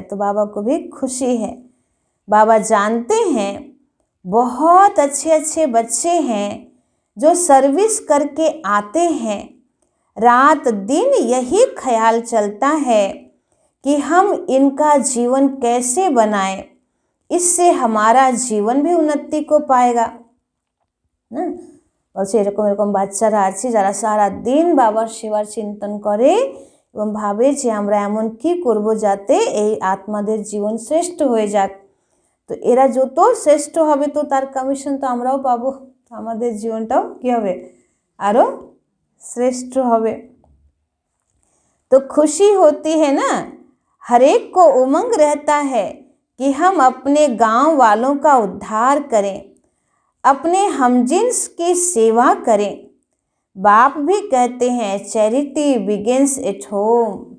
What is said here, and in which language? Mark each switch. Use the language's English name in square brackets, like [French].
[Hindi] तो बाबा को भी खुशी है। बाबा जानते हैं बहुत अच्छे अच्छे बच्चे हैं जो सर्विस करके आते हैं। रात दिन यही ख्याल चलता है कि हम इनका जीवन कैसे बनाएं, इससे हमारा जीवन भी उन्नति को पाएगा ना। [Bangla] বলছে এরকম এরকম বাচ্চারা আছে যারা সারা দিন বাবার সেবার চিন্তন করে এবং ভাবে যে আমরা এমন কি করব যাতে এই আত্মাদের জীবন শ্রেষ্ঠ হয়ে যাক। তো এরা যত শ্রেষ্ঠ হবে তো তার কমিশন তো আমরাও পাবো, আমাদের জীবনটাও কি হবে? আরো শ্রেষ্ঠ হবে। [Hindi] तो खुशी होती है ना, हर एक को उमंग रहता है कि हम अपने गांव वालों का उद्धार करें, अपने हमजिन्स की सेवा करें। बाप भी कहते हैं [English] Charity begins at home.